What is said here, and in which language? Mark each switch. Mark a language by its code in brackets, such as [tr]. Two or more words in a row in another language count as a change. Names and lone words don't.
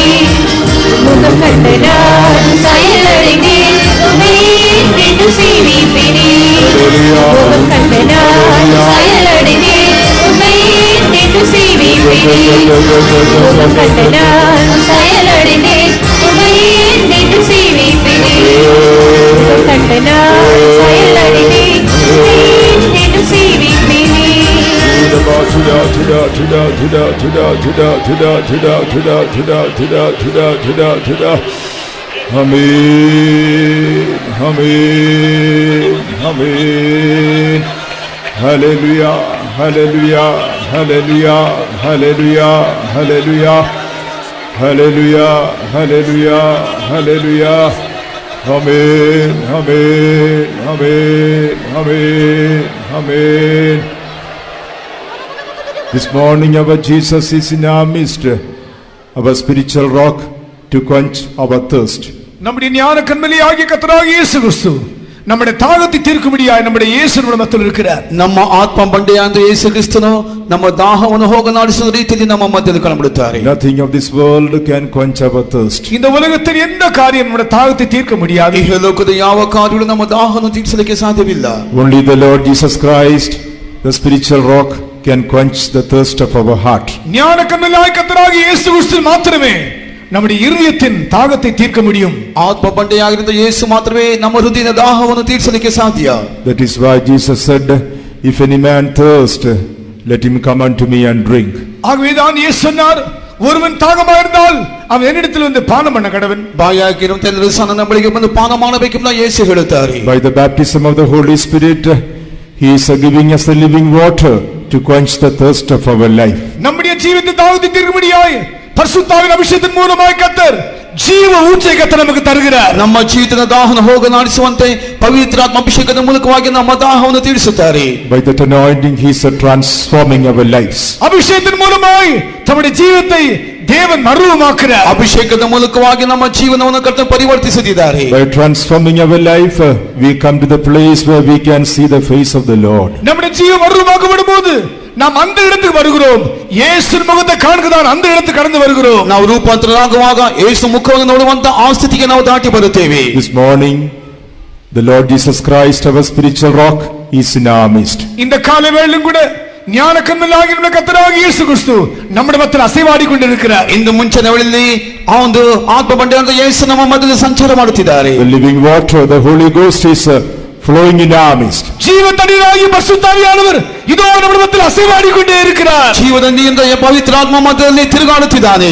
[ta] முகம் கண்டு நான் சாயலடைந்தேன் உம்மையே மீண்டும் சேவிப்பேனே முகம் கண்டு நான் சாயலடைந்தேன் உம்மையே மீண்டும் சேவிப்பேனே முகம் கண்டு நான் சாயலடைந்தேன் உம்மையே மீண்டும் சேவிப்பேனே முகம் கண்டு நான் சாயலடைந்தேன் உம்மையே மீண்டும் சேவிப்பேனே [en] Amen, amen, amen. Hallelujah, hallelujah, hallelujah, hallelujah, hallelujah, hallelujah, hallelujah, hallelujah. Amen, amen, amen, amen, amen. This morning our Jesus is in our midst, our spiritual rock to quench our thirst. [ta] நம்முடைய ஞான கண்மலையாகிய கர்த்தராகிய இயேசு கிறிஸ்து நம்முடைய தாகத்தை தீர்க்கும்படியாய் நம்முடைய இயேசு நம்முடைய மத்தியில் இருக்கிறார். [kn] ನಮ್ಮ ಆತ್ಮ ಬಂಡೆಯಾದ ಯೇಸು ಕ್ರಿಸ್ತನು ನಮ್ಮ ದಾಹವನ್ನು ಹೋಗಲಾಡಿಸುವ ರೀತಿಯಲ್ಲಿ ನಮ್ಮ ಮಧ್ಯದಲ್ಲಿ ಕಂಡುಬಿಡುತ್ತಾರೆ. [en] Nothing of this world can quench our thirst. [ta] இந்த உலகத்தில் எந்த காரியம் நம்முடைய தாகத்தை தீர்க்க முடியாது. [kn] ಈ ಲೋಕದ ಯಾವ ಕಾರ್ಯಗಳು ನಮ್ಮ ದಾಹವನ್ನು ತೀರಿಸಲಿಕ್ಕೆ ಸಾಧ್ಯವಿಲ್ಲ. [en] Only the Lord Jesus Christ, the spiritual rock, can quench the thirst of our heart. [ta] ஞான கண்மலையாகிய கர்த்தராகிய இயேசு கிறிஸ்து மாத்திரமே நம்முடைய இதயத்தின் தாகத்தை தீர்க்க முடியும். [kn] ಆತ್ಮ ಬಂಡೆಯಾಗಿರುವ ಯೇಸು ಮಾತ್ರವೇ ನಮ್ಮ ಹೃದಯದ ದಾಹವನ್ನು ತೀರಿಸಲಿಕ್ಕೆ ಸಾಧ್ಯ. [en] That is why Jesus said, if any man thirst, let him come unto me and drink. [ta] ஆகவேதான் இயேசு சொன்னார், ஒருவன் தாகமாயிருந்தால் அவன் என்னிடத்தில் வந்து பானம் பண்ண கடவன். [kn] ಬಾಯಾಗಿರುವಂತ ಎಲ್ಲರೂ ಸಹ ನನ್ನ ಬಳಿಗೆ ಬಂದು ಪಾನ ಮಾಡಬೇಕೆಂದು ಯೇಸು ಹೇಳುತ್ತಾರೆ. [en] By the baptism of the Holy Spirit, he is giving us the living water to quench the thirst of our life. [ta] நம்முடைய ஜீவத்தின் தாகத்தை தீர்க்கும்படியாய் பரிசுத்தாவின் அபிஷேகத்தின் மூலமாய் கர்த்தர் ஜீவ ஊற்றை கர்த்தர் நமக்கு தருகிறார். [kn] ನಮ್ಮ ಜೀವಿತದ ದಾಹವನ್ನು ಹೋಗಲಾಡಿಸುವಂತೆ ಪವಿತ್ರಾತ್ಮ ಅಭಿಷೇಕದ ಮೂಲಕವಾಗಿ ನಮ್ಮ ದಾಹವನ್ನು ತೀರಿಸುತ್ತಾರೆ. [en] By that anointing he is transforming our lives. [ta] அபிஷேகத்தின் மூலமாய் நம்முடைய ஜீவத்தை தேவன் மறுரூபமாக்குகிறார். [kn] ಅಭಿಷೇಕದ ಮೂಲಕವಾಗಿ ನಮ್ಮ ಜೀವನವನ್ನು ಕರ್ತನು ಪರಿವರ್ತಿಸುತ್ತಿದ್ದಾರೆ. [en] By transforming our life, we come to the place where we can see the face of the Lord. [ta] நம்முடைய ஜீவன் மறுரூபமாக்கப்படும்போது நாம் அந்த இடத்துக்கு வருகிறோம். இயேசு முகத்தை காண்கதான் அந்த இடத்துக்கு கடந்து வருகிறோம். [kn] ನಾವು ರೂಪಾಂತರರಾಗುವಾಗ ಯೇಸು ಮುಖವನ್ನು ನೋಡುವಂತ ಆ ಸ್ಥಿತಿಗೆ ನಾವು ದಾಟಿ ಬರುತ್ತೇವೆ. [en] This morning the Lord Jesus Christ, our spiritual rock, is in our midst. [ta] இந்த காலை வேளையிலும் கூட ஞான கண்மலையாகிய நம்முடைய கர்த்தராகிய இயேசு கிறிஸ்து நம்முடைய மத்தியில் அசைவாடிக்கொண்டிருக்கிறார். [kn] ಇಂದು ಮುಂಚಿನ ವೇಳೆಯಲ್ಲಿ ಆ ಒಂದು ಆತ್ಮ ಬಂಡೆಯಾದ ಯೇಸು ನಮ್ಮ ಮಧ್ಯದಲ್ಲಿ ಸಂಚಾರ ಮಾಡುತ್ತಿದ್ದಾರೆ. [en] The living water, the Holy Ghost is flowing in our midst. [ta] ஜீவ தண்ணீராகிய பரிசுத்தாவியானவர் இதோ நம்முடைய மத்தியில் அசைவாடிக்கொண்டே இருக்கிறார். [kn] ಜೀವದ ನೀರಿನಿಂದ ಪವಿತ್ರಾತ್ಮ ಮಧ್ಯದಲ್ಲಿ ತಿರುಗಾಡುತ್ತಿದ್ದಾನೆ.